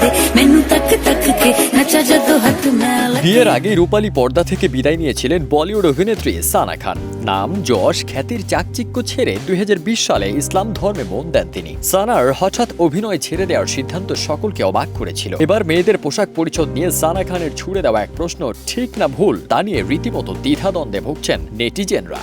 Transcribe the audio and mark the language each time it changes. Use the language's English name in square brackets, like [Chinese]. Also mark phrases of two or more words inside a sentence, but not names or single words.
[Punjabi] ਮੈਨੂੰ ਤੱਕ ਤੱਕ ਕੇ ਨੱਚਾ ਜਦੋਂ ਹੱਥ ਮੈਲ [Bangla] বিয়ের আগে রূপালী পর্দা থেকে বিদায় নিয়েছিলেন বলিউড অভিনেত্রী সানা খান। নাম যশ খ্যাতির চাকচিক্য ছেড়ে 2020 সালে ইসলাম ধর্মে মন দেন তিনি। সানার হঠাৎ অভিনয় ছেড়ে দেওয়ার সিদ্ধান্ত সকলকে অবাক করেছিল। এবার মেয়েদের পোশাক পরিচ্ছদ নিয়ে সানা খানের ছুড়ে দেওয়া এক প্রশ্ন ঠিক না ভুল তা নিয়ে রীতিমতো দ্বিধাদ্বন্দ্বে ভুগছেন নেটিজেনরা।